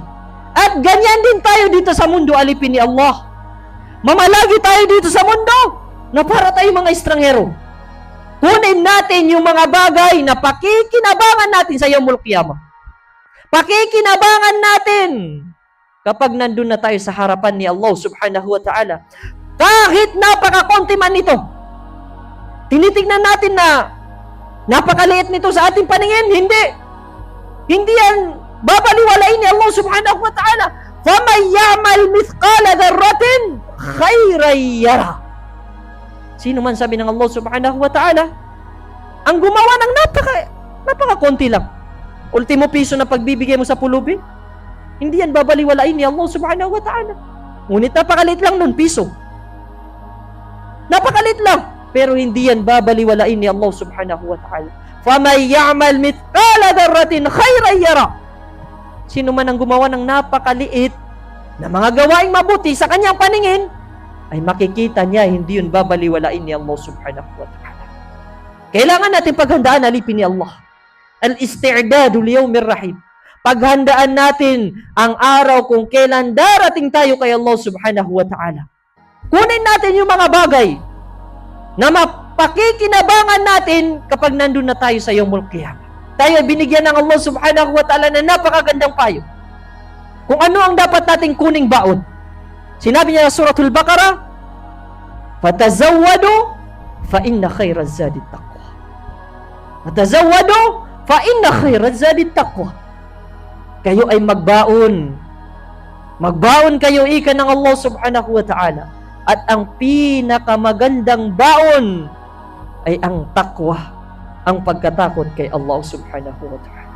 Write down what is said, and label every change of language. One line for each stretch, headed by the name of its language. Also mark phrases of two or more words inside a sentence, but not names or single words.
Filipino: At ganyan din tayo dito sa mundo, alipin ni Allah. Mamalagi tayo dito sa mundo na para tayo mga estranghero. Kunin natin yung mga bagay na pakikinabangan natin sa
Arabic: يوم القيامة.
Filipino: Pakikinabangan natin kapag nandun na tayo sa harapan ni Allah
Arabic: سبحانه و تعالى.
Filipino: Kahit napakakonti man ito, tinitignan natin na napakaliit nito sa ating paningin. Hindi yan babaliwalain ni Allah
Arabic: سبحانه و تعالى. فَمَنْ يَعْمَلْ مِثْقَالَ ذَرَّةٍ خَيْرًا يَرَهُ.
Filipino: Sino man, sabi ng Allah
Arabic: سبحانه و تعالى,
Filipino: ang gumawa ng napakakonti lang. Ultimo piso na pagbibigay mo sa pulubi, hindi yan babaliwalain ni Allah
Arabic: سبحانه و تعالى.
Filipino: Ngunit napakalit lang nun, piso. Napakalit lang. Pero hindi yan babaliwalain ni Allah
Arabic: سبحانه و تعالى. فَمَنْ يَعْمَلْ مِثْقَالَ ذَرَّةٍ خَيْرًا يَرَهُ.
Filipino: Sino man ang gumawa ng napakaliit na mga gawaing mabuti sa kanyang paningin, ay makikita niya, hindi yun babaliwalain ni Allah
Arabic: سبحانه و تعالى.
Filipino: Kailangan natin paghandaan, alipin ni Allah.
Arabic: الاستعداد ليوم الرحيم.
Filipino: Paghandaan natin ang araw kung kailan darating tayo kay Allah
Arabic: سبحانه و تعالى.
Filipino: Kunin natin yung mga bagay na mapakikinabangan natin kapag nandun na tayo sa
Arabic: يوم القيامة.
Filipino: Tayo binigyan ng Allah
Arabic: سبحانه و تعالى
Filipino: na napakagandang payo. Kung ano ang dapat nating kuning baon. Sinabi niya sa Suratul Baqarah,
Arabic: "فتزودوا فإن خير الزاد التقوى." فتزودوا فإن خير الزاد التقوى.
Filipino: Kayo ay magbaon. Magbaon kayo ika ng Allah
Arabic: سبحانه و تعالى.
Filipino: At ang pinakamagandang baon ay ang taqwa, ang pagkatakot kay Allah
Arabic: سبحانه و تعالى.